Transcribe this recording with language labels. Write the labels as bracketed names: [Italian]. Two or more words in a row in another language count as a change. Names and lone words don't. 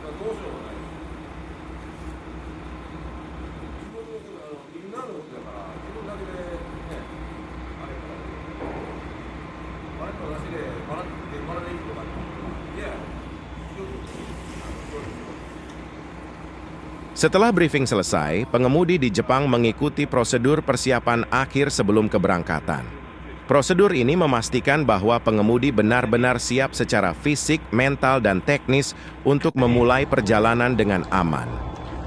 [Japanese] どうしようもない。自分のみんなのことだから、自分だけでね、あれから、バレットなしで、バラでいいとか、いや、非常に、そうですよ。 [Indonesian] Setelah briefing selesai, pengemudi di Jepang mengikuti prosedur persiapan akhir sebelum keberangkatan. Prosedur ini memastikan bahwa pengemudi benar-benar siap secara fisik, mental, dan teknis untuk memulai perjalanan dengan aman.